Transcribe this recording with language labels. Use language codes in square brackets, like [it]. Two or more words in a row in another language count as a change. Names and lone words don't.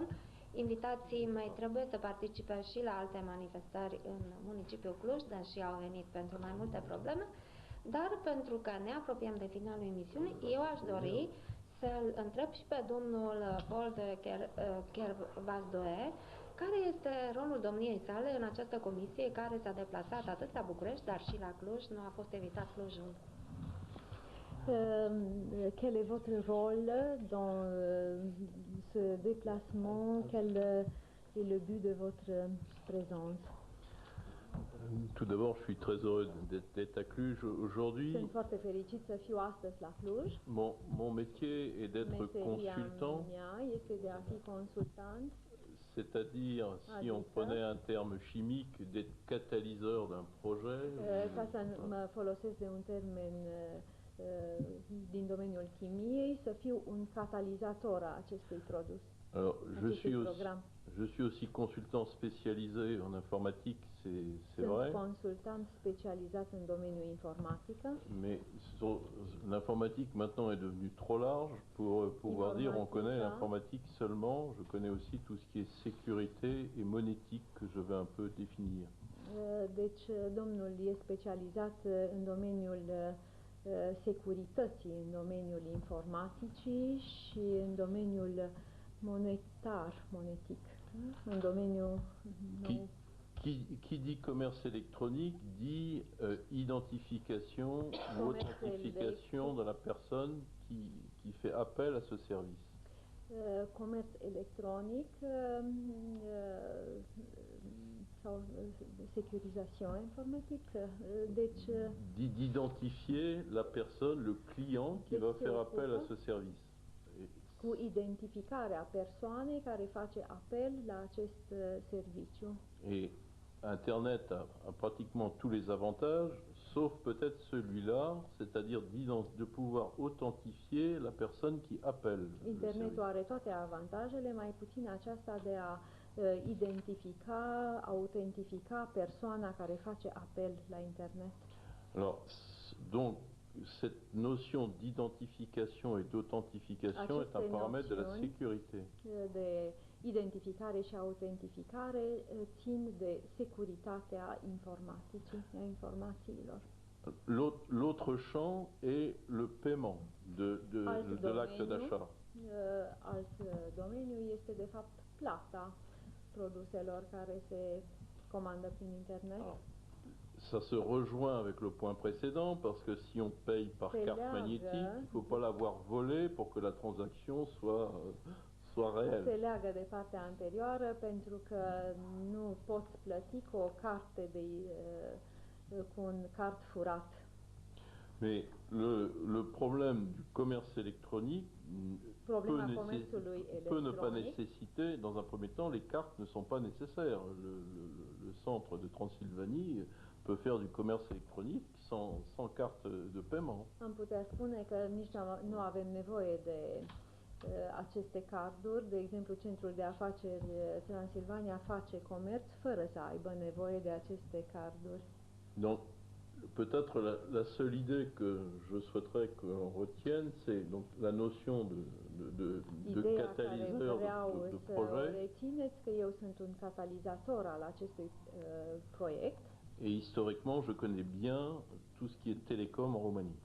[ro] Invitații mei trebuie să participe și la alte manifestări în municipiul Cluj, deși au venit pentru mai multe probleme, dar pentru că ne apropiem de finalul emisiunii, eu aș dori să-l întreb și pe domnul Paul de Kervasdoe, care este rolul domniei sale în această comisie care s-a deplasat atât la București, dar și la Cluj, nu a fost evitat Clujul. [fr] Quel est votre rôle dans ce déplacement? Quel est le but de votre présence? Tout d'abord, je suis très heureux d'être à Cluj aujourd'hui. [ro] Sunt foarte fericit să fiu astăzi la Cluj. [fr] Mon métier est d'être consultant. [ro] Este de a fi consultant. [fr] C'est-à-dire, si on prenait un terme chimique, d'être catalyseur d'un projet. [ro] Ca să mă folosesc de un termen din domeniul chimiei, să fiu un catalizator a acestui produs. [fr] Alors, je suis aussi consultant spécialisé en informatique, c'est vrai. Consultant spécialisé [ro] în domeniul informatică. [fr] Mais l'informatique maintenant est devenue trop large pour pouvoir dire on connaît l'informatique seulement. Je connais aussi tout ce qui est sécurité et monétique que je vais un peu définir. [ro] Deci, domnul e specializat în domeniul securității, în domeniul informaticii și în domeniul monetic, în domeniul [fr] Qui dit commerce électronique dit identification ou authentification de la personne qui fait appel à ce service. [ro] Comerț electronic sau securizare informatică. Deci [fr] d'identifier la personne, le client qui va faire appel à ce service. [ro] Cu identificarea persoanei care face apel la acest serviciu. [fr] Et Internet a pratiquement tous les avantages, sauf peut-être celui-là, c'est-à-dire de pouvoir authentifier la personne qui appelle. [ro] Internetul are toate avantajele, mai puțin aceasta de a identifica, autentifica persoana care face apel la internet. [fr] Alors, donc, cette notion d'identification et d'authentification est un paramètre de la sécurité. [ro] De identificare și autentificare țin de securitatea informațiilor. [fr] L'autre champ est le paiement de l'acte d'achat. [ro] Alt domeniu este de fapt plata produselor care se comandă prin internet. [fr] Ça se rejoint avec le point précédent, parce que si on paye par carte magnétique, il ne faut pas l'avoir volée pour que la transaction soit réelle. [ro] Se leagă de partea anterioară, pentru că nu poți plăti cu o carte cu un card furat. [fr] Mais le problème du commerce électronique peut ne pas nécessiter, dans un premier temps, les cartes ne sont pas nécessaires. Le centre de Transylvanie peut faire du commerce électronique sans carte de paiement. [ro] Am putea spune că nici nu avem nevoie de aceste carduri. De exemplu, Centrul de Afaceri Transilvania face comerț fără să aibă nevoie de aceste carduri. [fr] Donc, peut-être la seule idée que je souhaiterais qu'on retienne, c'est donc la notion de catalyseur de projet. [ro] Rețineți că eu sunt un catalizator al acestui proiect. [fr] Et historiquement, je connais bien tout ce qui est télécom en Roumanie.